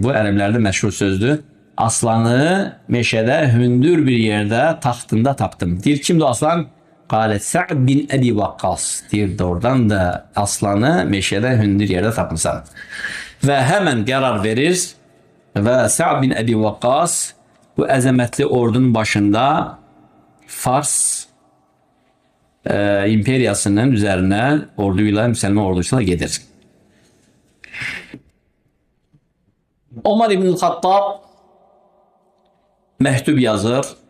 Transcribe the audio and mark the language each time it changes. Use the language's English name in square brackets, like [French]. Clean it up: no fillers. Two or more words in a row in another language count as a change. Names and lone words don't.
[Azerbaijani] Bu ərəblərdə məşhur sözdür. Aslanı meşədə hündür bir yerdə taxtında taptım. Deyir, kimdir aslan? Qalet Sa'd bin Ebi Vakkas. Deyir, oradan da aslanı meşədə hündür yerdə tapmışsan. Və həmən qərar verir və Sa'd bin Ebi Vakkas bu əzəmətli ordunun başında Fars imperiyasının [Turkish] üzerine orduyla, Müslüman ordusuyla gelir. Ömer İbn Hattab mektub yazır.